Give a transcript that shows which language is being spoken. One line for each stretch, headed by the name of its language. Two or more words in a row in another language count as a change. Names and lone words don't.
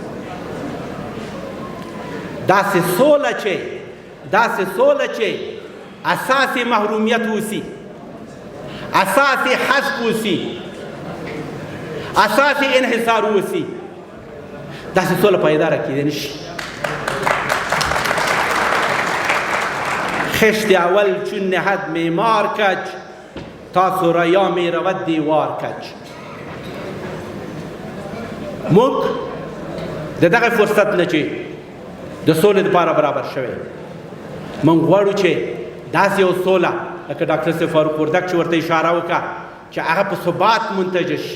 Pashto: داسې سوله چې اساس محرومیت اوسي، اساس حذف اوسي، اساس انحصار اوسي، داسې سوله پایداره کیدی نشي.
Persian: خشت اول چون نهد معمار کج تا ثریا می رود دیوار کج.
Pashto: موږ د دغه فرصت نه چې د سولې لپاره برابر شوی موږ غواړو چې داسې یو سوله لکه ډاکټر صاحب فاروق وردک چې ورته اشاره وکړه چې هغه په ثبات منتج شي.